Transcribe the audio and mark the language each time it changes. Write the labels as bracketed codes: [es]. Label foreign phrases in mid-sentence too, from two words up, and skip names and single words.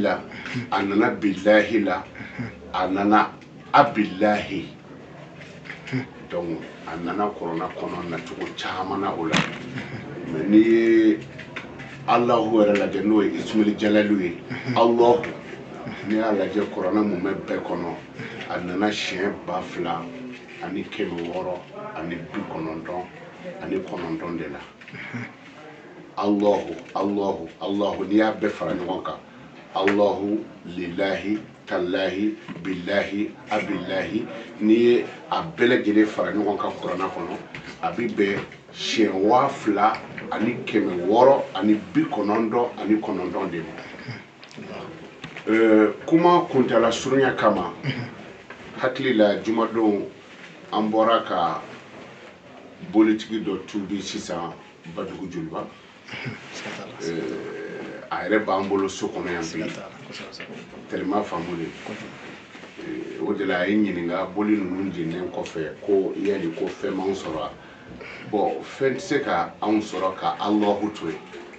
[bm] la a nana billahi la a nana abillahi donc a nana kuranɛ kɔnɔ nacogo caman na o la mais n'i ye Allahu yɛrɛ lajɛ n'o ye [ar] اسم الجلالة [bm] ye Allahu n'i y'a lajɛ kuranɛ mun bɛ bɛɛ kɔnɔ a nana siɲɛ 2000 ani 600 ani 99 de la Allahu n'i y'a bɛɛ fara ɲɔgɔn kan [ar] الله لله تالله بالله أبالله [bm] n'i ye a bɛɛ lajɛlen fara ɲɔgɔn kan kuranɛ kɔnɔ a bɛ bɛn siɲɛ 2000 ani 600 ani 99 de ma kuma kuntala surunya kama hakili la jumadon an bɔra ka bolitigi dɔ tubi sisan Badugu Joliba a yɛrɛ b'an bolo so kɔnɔ yan bi tellement faamulen o de la a ye ɲininka boli ninnu jennen kɔfɛ ko yali ko fɛn m'anw sɔrɔ bon fɛn tɛ se ka anw sɔrɔ ka Allahu to yen